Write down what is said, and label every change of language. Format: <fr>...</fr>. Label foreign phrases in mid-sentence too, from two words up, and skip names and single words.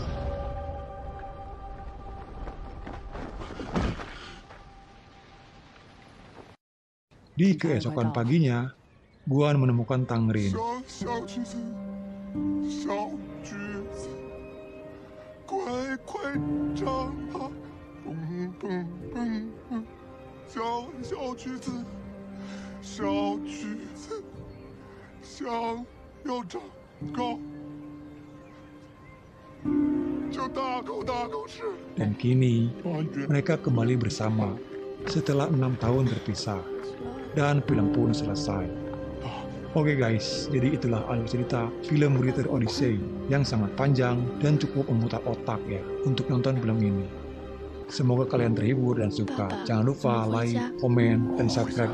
<id>Di keesokan paginya, Guan menemukan Tangrin.</id> <zh>快长大，蹦蹦蹦蹦，小橘子，小橘子，想要长高，就大口吃。</zh> <id>Dan kini,</id> <zh>花园</zh> <id>mereka kembali bersama setelah 6 tahun terpisah. Dan film pun selesai. Oke guys, jadi itulah alur cerita film Return Odyssey yang sangat panjang dan cukup memutar otak ya untuk nonton film ini. Semoga kalian terhibur dan suka. Jangan lupa like, komen, dan subscribe ya.</id>